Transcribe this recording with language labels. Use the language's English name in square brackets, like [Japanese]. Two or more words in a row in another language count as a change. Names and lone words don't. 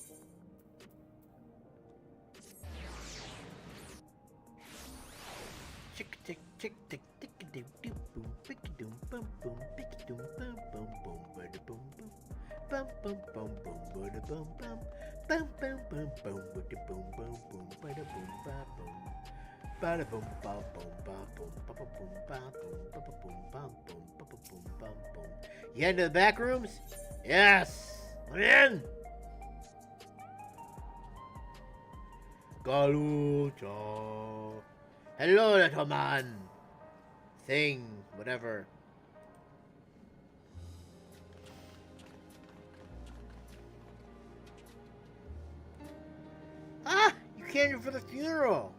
[English] Chick tick tick tick tick doo doo boom pick doom boom boom pick doom boom boom boom bada boom boom bum bum bum boom bada boom bum bum bum bum boom bada boom boom boom bada boom ba boom bada boom ba boom ba boom ba boom ba boom ba boom ba boom ba boom ba boom. You head to the back rooms? Yes. I'm in. Galucha. Hello, little man. Thing, whatever. Ah, you came here for the funeral.